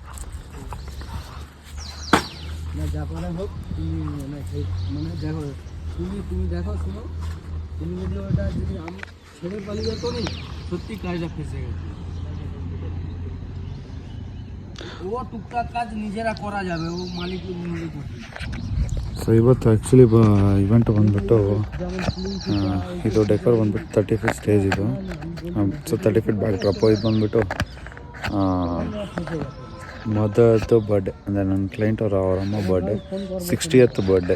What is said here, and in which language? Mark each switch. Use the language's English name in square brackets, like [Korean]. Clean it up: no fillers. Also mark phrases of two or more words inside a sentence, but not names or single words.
[Bangla] সত্যি কাজটা ফেসে গেছে। ও টুকটাক কাজ নিজেরা করা যাবে, ও মালিক নিজে করবে। [Kannada] ಸೊ ಇವತ್ತು [English] actually event [Kannada] ಬಂದ್ಬಿಟ್ಟು ಇದು ಡೆಕೋರ್ ಬಂದ್ಬಿಟ್ಟು [English] 30 feet stage [Kannada] ಇದು. [English] so 30 feet back drop. [Kannada] ಇದು ಬಂದ್ಬಿಟ್ಟು [English] mother's birthday, [Kannada] ಅಂದರೆ ನನ್ನ ಕ್ಲೈಂಟ್ ಅವರಮ್ಮ ಬರ್ಡೇ, [English] 60th birthday.